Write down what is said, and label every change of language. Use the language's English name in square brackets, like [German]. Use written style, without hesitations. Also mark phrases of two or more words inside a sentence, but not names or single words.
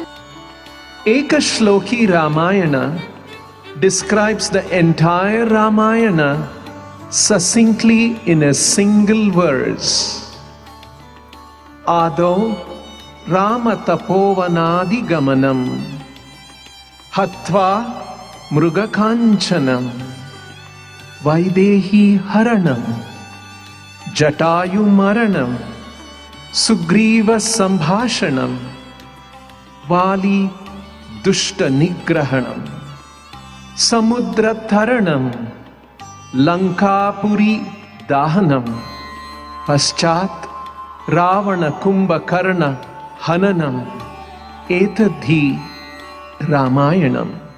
[English] Ekashloki Ramayana describes the entire Ramayana succinctly in a single verse. [Sanskrit] आदौ राम तपोवनादि गमनं हत्वा मृगकाञ्चनम् వైదేహీ హరణం జటాయు మరణం సుగ్రీవ సంభాషణం వాలి దుష్ట నిగ్రహణం సముద్ర తరణం లంకాపురి దాహనం పశ్చాత్ రావణ కుంభకర్ణ హననం ఏతద్ధి రామాయణం.